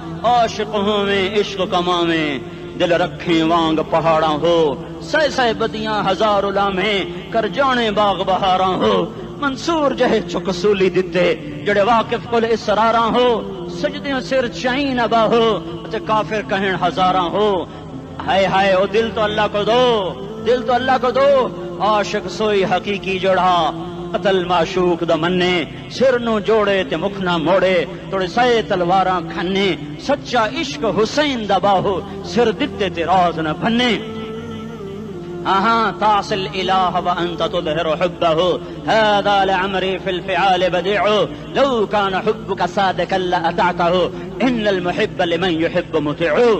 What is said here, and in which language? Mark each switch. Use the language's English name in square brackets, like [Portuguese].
[Punjabi] عاشق ہوں میں عشق کما میں، دل رکھیں وانگ پہاڑاں ہو، سہ بدیاں ہزار لامیں کر جانے باغ بہاراں ہو. منصور جہے چکسولی دتے جڑے واقف کل اسراراں ہو، سجدیں سر چائیں نبا ہو تے کافر کہیں ہزاراں ہو. [Urdu] ہائے ہائے او دل تو اللہ کو دو، دل تو اللہ کو دو. [Punjabi] عاشق سوئی حقیقی جوڑا، قتل معشوق دا مننے، سر نو جوڑے تے مکھ نہ موڑے، توڑے سائے تلواراں کھنے، سچا عشق حسین دا باہو، سر دتے تے راز نہ بھنے. [Arabic] تعصي الإله وأنت تظهر حبه، هذا لعمري في الفعال بديع، لو كان حبك صادقا لأطعته، إن المحب لمن يحب مطيع.